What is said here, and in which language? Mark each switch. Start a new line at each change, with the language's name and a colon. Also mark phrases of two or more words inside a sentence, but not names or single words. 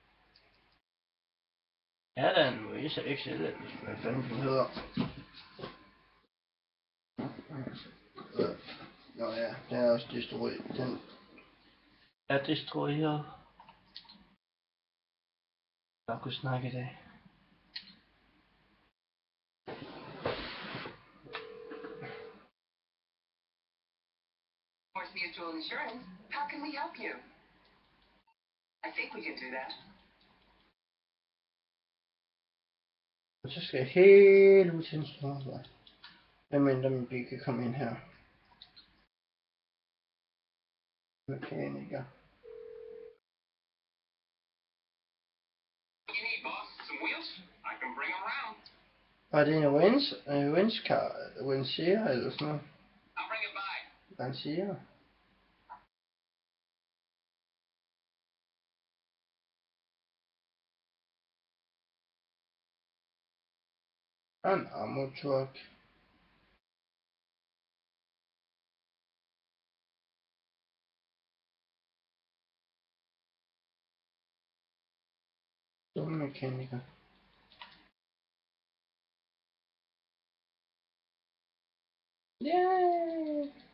Danish: Ja, der er en Moise XL, eller hvad fanden den hedder. Nå ja, den er også destrueret. Den er destrueret. Jeg kunne snakke i dag.
English: Force Mutual Insurance, how can we help you? I think we can do that.
Danish: Og så skal jeg helt ud til en stor. Medmindre min bil kan komme ind her. Mekaniker.
English: You need, boss? Some wheels? I can bring them around.
Danish: Var det en Windscar eller sådan noget?
English: I'll bring it by. Lancia? An ammo truck.
Danish: Mekaniker. Yay!